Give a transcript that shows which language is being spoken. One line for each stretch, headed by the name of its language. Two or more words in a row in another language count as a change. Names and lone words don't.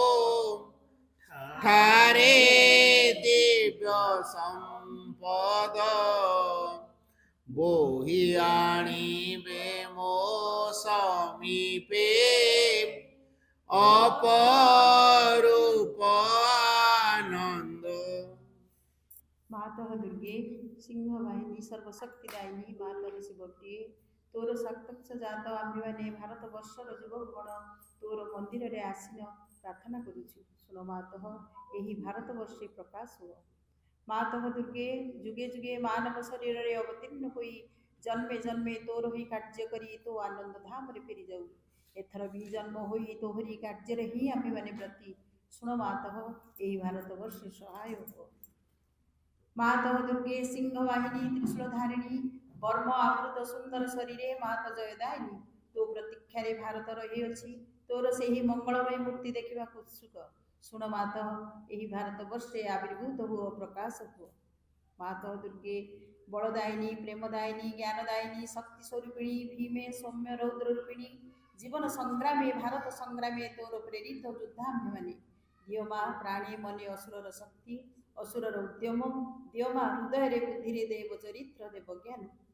Odia: ଠାରେ ଦିବ୍ୟ ସମ୍ପଦ ବୋହି ଆଣିବେ ମୋ ସମୀପେ ଅପରୂପ ଆନନ୍ଦ। ମାତଃ ଦୁର୍ଗେ ସିଂହ ବାହିନୀ ସର୍ବଶକ୍ତିଦାୟିନୀ ମାତର ଶିବପ୍ରିୟେ ତୋର ସାକ୍ଷାତ ଜାତ ଆମ୍ଭେମାନେ ଭାରତ ବର୍ଷର ଯୁବକଗଣ ତୋର ମନ୍ଦିରରେ ଆସିନ ପ୍ରାର୍ଥନା କରୁଛୁ। ଶୁଣ ମାତଃ ଏହି ଭାରତ ବର୍ଷେ ପ୍ରକାଶ ହୁଅ। ମାତଃ ଦୁର୍ଗେ ଯୁଗେ ଯୁଗେ ମାନବ ଶରୀରରେ ଅବତୀର୍ଣ୍ଣ ହୋଇ ଜନ୍ମେ ଜନ୍ମେ ତୋର ହିଁ କାର୍ଯ୍ୟ କରି ତୋ ଆନନ୍ଦ ଧାମରେ ଫେରି ଯାଉ। ଏଥର ବି ଜନ୍ମ ହୋଇ ତୋହରି କାର୍ଯ୍ୟରେ ହିଁ ଆମ୍ଭେମାନେ ବ୍ରତୀ। ଶୁଣ ମାତଃ ଏହି ଭାରତ ବର୍ଷେ ସହାୟ ହୁଅ। ମାତଃ ଦୁର୍ଗେ ସିଂହ ବାହିନୀ ତ୍ରିଶୂଳ ଧାରିଣୀ ବର୍ମ ଆବୃତ ସୁନ୍ଦର ଶରୀରେ ମାତ ଜୟଦାୟିନୀ ତୋ ପ୍ରତୀକ୍ଷାରେ ଭାରତ ରହିଅଛି ତୋର ସେହି ମଙ୍ଗଳମୟ ମୂର୍ତ୍ତି ଦେଖିବାକୁ ଉତ୍ସୁକ। ଶୁଣ ମାତଃ ଏହି ଭାରତ ବର୍ଷେ ଆବିର୍ଭୂତ ହୁଅ ପ୍ରକାଶ ହୁଅ। ମାତଃ ଦୁର୍ଗେ ବଳଦାୟିନୀ ପ୍ରେମଦାୟିନୀ ଜ୍ଞାନଦାୟିନୀ ଶକ୍ତି ସ୍ୱରୂପିଣୀ ଭୀମେ ସୌମ୍ୟ ରୌଦ୍ର ରୂପିଣୀ ଜୀବନ ସଂଗ୍ରାମେ ଭାରତ ସଂଗ୍ରାମେ ତୋର ପ୍ରେରିତ ଯୋଦ୍ଧା ଆମ୍ଭେମାନେ ଦିଅ ମା ପ୍ରାଣେ ମନେ ଅସୁରର ଶକ୍ତି ଅସୁରର ଉଦ୍ୟମ ଦିଅ ମା ହୃଦୟରେ ବୁଦ୍ଧିରେ ଦେବ ଚରିତ୍ର ଦେବ ଜ୍ଞାନ।